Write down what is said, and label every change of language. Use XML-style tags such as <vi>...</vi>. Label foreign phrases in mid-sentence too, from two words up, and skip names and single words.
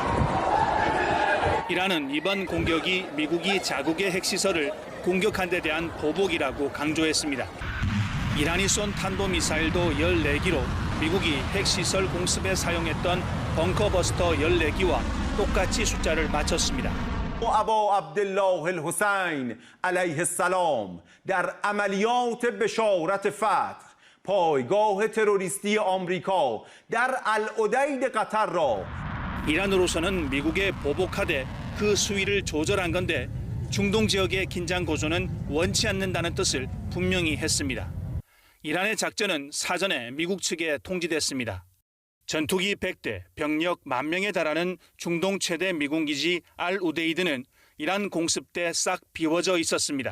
<ko>이란은 이번 공격이 미국이 자국의 핵시설을 공격한 데 대한 보복이라고 강조했습니다. 이란이 쏜 탄도미사일도 14기로 미국이 핵시설 공습에 사용했던 벙커버스터 14기와 똑같이 숫자를 맞췄습니다.</ko> <fa>ابا عبدالله الحسین علیه السلام در عملیات بشارت فتح پایگاه تروریستی آمریکا در العدید قطر را</fa> <ko>이란으로서는 미국에 보복하되 그 수위를 조절한 건데 중동 지역의 긴장 고조는 원치 않는다는 뜻을 분명히 했습니다. 이란의 작전은 사전에 미국 측에 통지됐습니다. 전투기 100대, 병력 10,000명에 달하는 중동 최대 미군 기지 알-우데이드는 이란 공습 때 싹 비워져 있었습니다.</ko>